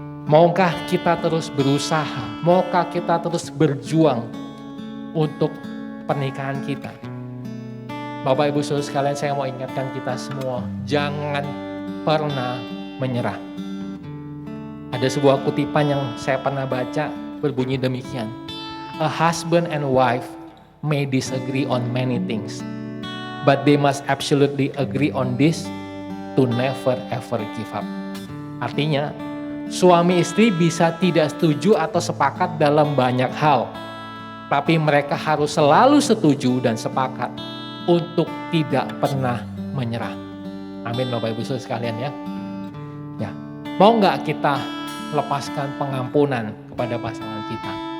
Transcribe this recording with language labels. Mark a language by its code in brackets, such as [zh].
[id] Maukah kita terus berusaha? Maukah kita terus berjuang untuk pernikahan kita? Bapak Ibu Saudara sekalian, saya mau ingatkan kita semua, jangan pernah menyerah. Ada sebuah kutipan yang saya pernah baca berbunyi demikian. [en] A husband and wife may disagree on many things, but they must absolutely agree on this to never ever give up. [id] Artinya, suami istri bisa tidak setuju atau sepakat dalam banyak hal, tapi mereka harus selalu setuju dan sepakat untuk tidak pernah menyerah. Amin Bapak Ibu Saudara sekalian ya. Ya, mau nggak kita lepaskan pengampunan kepada pasangan kita?